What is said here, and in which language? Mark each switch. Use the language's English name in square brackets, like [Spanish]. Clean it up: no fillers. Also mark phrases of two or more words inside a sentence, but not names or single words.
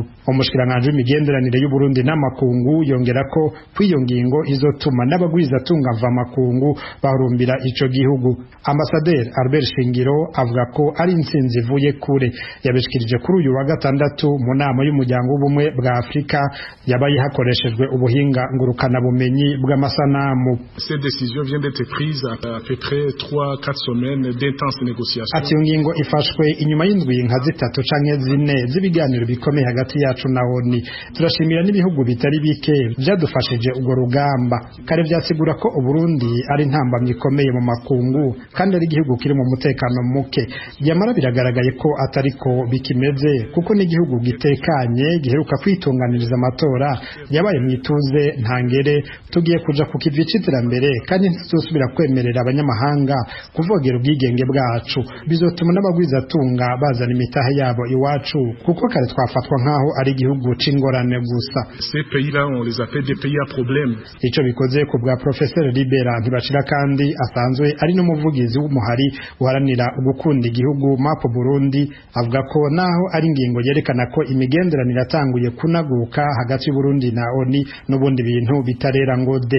[Rundi] Umushikiranganje w'imigenderanire y'u Burundi n'amakungu yongera ko kw'iyo ngingo izotuma n'abagwiza tunga mva makungu barumbira ico gihugu. Ambasaderi Albert Shingiro avuga ko ari intsinzi ivuye kure. Yabishikirije kuri uyu wa gatandatu mu nama y'umuryango w'ubumwe bwa Afrika yabaye hakoreshejwe ubuhinga ngurukana bumenyi bw'amasanamu. [French] Cette décision vient d'être prise après 3-4 semaines d'intenses négociations. [Rundi] Ati ngingo ifashwe inyuma y'indwi nka 3 canke 4 z'ibiganiro bikomeye hagati yacu na ONU. Turashimira n'ibihugu bitari bike byadufashije ugo rugamba. Kare byasigura ko Uburundi ari ntambamye ikomeye mu makungu kandi ari igihugu kiri mu mutekano muke. Yamara biragaragaye ko atariko bikimeze, kuko n'igihugu gitekanye giheruka kwitunganiriza amatora yabaye mwituze ntangere. Tugiye kuja ku kivi c'iterambere kandi ntituzosubira kwemerera abanyamahanga kuvogera ubwigenge bwacu. Bizotuma n'abagwiza tunga bazana imitahe yabo iwacu, kuko kare twafatwa nkaho ari igihugu c'ingorane gusa. [French] Ces pays-là on les appelle des pays à problème. [Rundi] Ico bikoze ku bwa Professeur Libera Ntibashira, kandi asanzwe ari n'umuvugizi w'umuhari uharanira ugukunda igihugu MAP Burundi, avuga ko naho ari ingingo yerekana ko imigenderanire atanguye kunaguka hagati y'u Burundi na ONU, n'ubundi bintu bitarera ngo de.